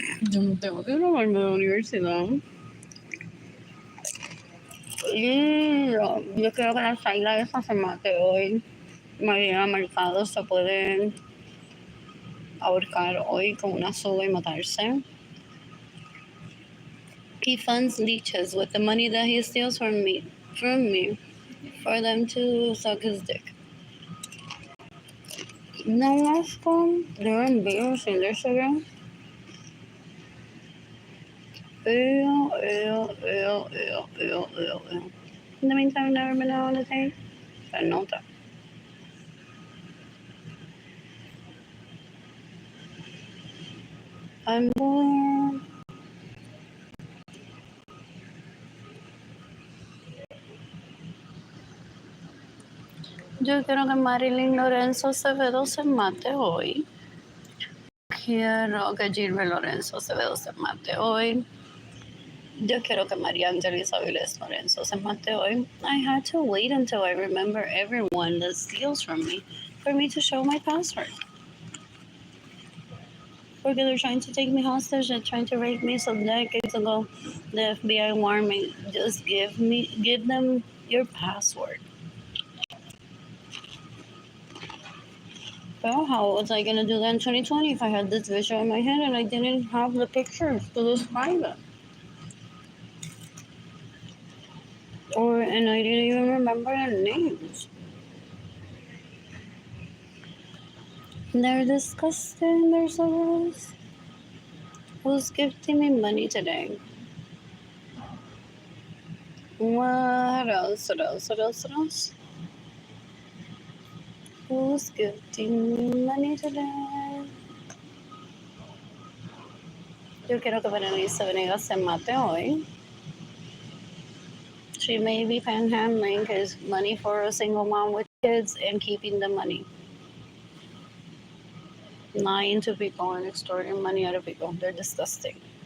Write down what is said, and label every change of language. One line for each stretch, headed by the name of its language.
Spanish: Yo no tengo que robarme de la universidad. Y yo quiero que la Saila esa se mate hoy. María Mercado se puede ahorcar hoy con una soga y matarse.
English: He funds leeches with the money that he steals from me, for them to suck his dick.
Spanish: No asco.
English: They're embarrassing. They're so gross. Ew, ew, ew, ew, ew, ew, ew. In the meantime, I've never been out on a date.
Spanish: Se nota.
English: I'm bored.
Spanish: Yo quiero que Arlene Lorenzo se mate hoy. Quiero que Gilbert Lorenzo se mate hoy. Yo quiero que María Angelisa Viles Lorenzo se mate hoy.
English: I had to wait until I remember everyone that steals from me for me to show my password. Because they're trying to take me hostage, they're trying to rape me, so decades ago the FBI warned me, just give them your password. Well, how was I gonna do that in 2020 if I had this visual in my head and I didn't have the pictures to describe it? And I didn't even remember their names. They're disgusting, they're so gross. Who's gifting me money today? What else? What else? What else? What else? Who's gifting me money today?
Spanish: Yo quiero que Berenice Venegas se mate hoy.
English: She may be panhandling his money for a single mom with kids and keeping the money. Lying to people and extorting money out of people. They're disgusting.